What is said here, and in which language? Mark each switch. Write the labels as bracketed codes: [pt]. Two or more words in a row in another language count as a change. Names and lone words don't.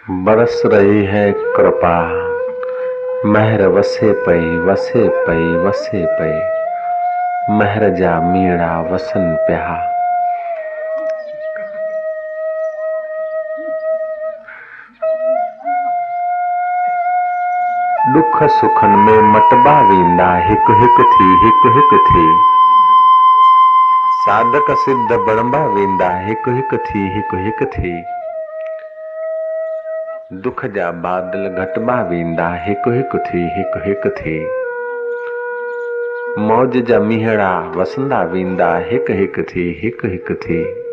[hi] बरस रही है कृपा, [sd] महर वसे पई वसे पई वसे पई, महर जा मीड़ा वसन प्या। दुख सुखन में मटबा वींदा, हिक हिक थी, साधक सिद्ध बणबा वींदा, हिक हिक थी। दुख जा बादल घटबा वींदा, हिक हिक थी। मौज जा मीहड़ा वसंदा वींदा, हिक हिक थी।